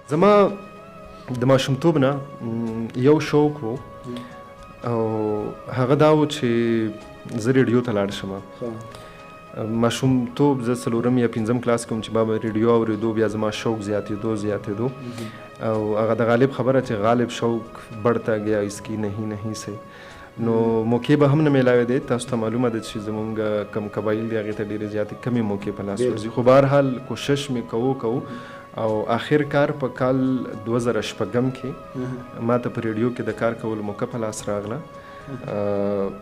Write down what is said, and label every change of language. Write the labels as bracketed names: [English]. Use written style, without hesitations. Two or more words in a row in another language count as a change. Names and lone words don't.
[Pashto] زما د ماشومتوب نه یو شوق و او هغه دا و چې زه ریډیو ته لاړ شم. ماشومتوب زه 4م یا 5م کلاس کوم چې بابا ریډیو اورېدو، بیا زما شوق زیاتېدو او هغه د غالب خبره چې غالب [Urdu] شوق بڑھتا گیا اس کی نہیں سے، [Pashto] نو موقع به هم نه میلاوې دی. تاسو ته معلومه ده چې زمونږ کم قبایل دی هغې ته ډېرې زیاتې کمې موقع په لاس ورځي، خو بهرحال کوشش مې کوو او آخر کار په کال 2006 کې ما ته په ریډیو کې د کار کولو موقع په لاس راغله.